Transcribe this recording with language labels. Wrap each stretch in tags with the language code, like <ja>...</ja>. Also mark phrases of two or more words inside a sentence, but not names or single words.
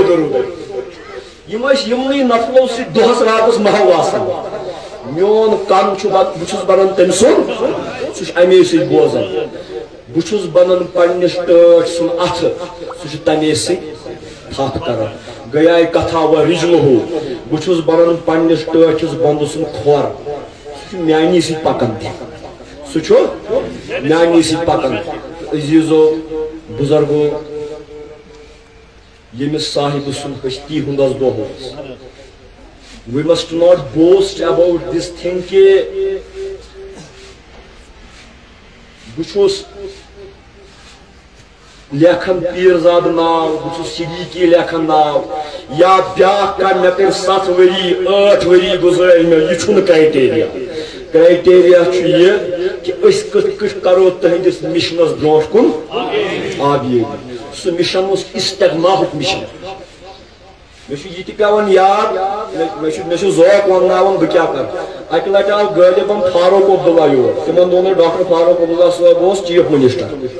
<ks>دروٗدے یم ٲسۍ یِمنٕے نفلو سۭتۍ دۄہس راتس محو آسان میون کن چھُ بہٕ چھُس بنان تٔمۍ سُنٛد سُہ چھُ امی سۭتۍ بوزان بہٕ چھُس بنان پننِس ٹٲٹھۍ سُنٛد اتھٕ سُہ چھُ تمے سۭتۍ تھپھ کران گٔیے کتھا و رجلہو بہٕ چھُس بنان پننِس ٹٲٹھِس بنٛدٕ سُنٛد کھۄر سُہ چھُ میانی سۭتۍ پکان تہِ سُہ چھُ میانی سۭتۍ پکان عزیٖزو بُزرگو ییٚمِس صاحبہٕ سُنٛد ہستی ہُنٛدس دۄہ اوس</ks> <en>we must not boast about this thing</en> <ks>کہ بہٕ چھُس لیکھان پیٖرزاد ناو بہٕ چھُس صدیٖقی لیکھان ناو یا بیٛاکھ کانٛہہ مےٚ کٔرۍ 7 ؤری 8 ؤری گُزٲرۍ مےٚ یہِ چھُنہٕ کرٛایٹیریا کرٛایٹیریا چھُ یہِ کہِ أسۍ کِتھ کٔٹھۍ کرو تُہنٛدِس مِشنس برونٛٹھ کُن آبیٲری سُہ مِشن اوس استغناہُک مِشن مےٚ چھُ یہِ تہِ پیٚوان یاد مےٚ چھُ ذوق ونناوان بہٕ کیٛاہ کرٕ اکہِ لٹہِ آو غٲلبن فاروق عبداللہ یور تِمن دۄہن ڈاکٹر فاروق عبداللہ صٲب اوس</ks> <en>chief minister</en>